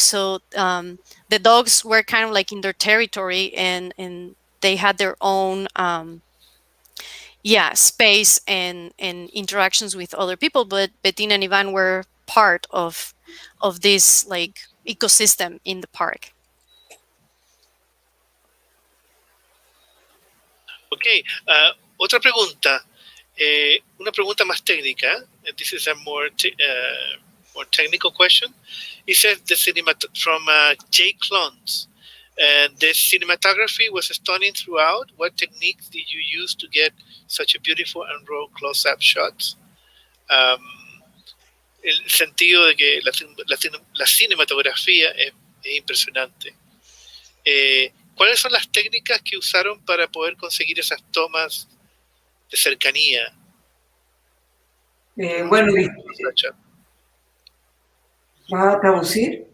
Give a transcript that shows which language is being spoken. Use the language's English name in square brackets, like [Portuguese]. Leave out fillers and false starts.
[English] So the dogs were kind of like in their territory, and they had their own space and interactions with other people, but Bettina and Iván were part of this like ecosystem in the park. [Spanish] Ok, otra pregunta, una pregunta más técnica. [English] This is a more technical question. It says from Jay Clones. The cinematography was stunning throughout. What techniques did you use to get such a beautiful and raw close-up shots? [Spanish] El sentido de que la cinematografía es impresionante. ¿Cuáles son las técnicas que usaron para poder conseguir esas tomas de cercanía? Bueno, ¿vas a traducir?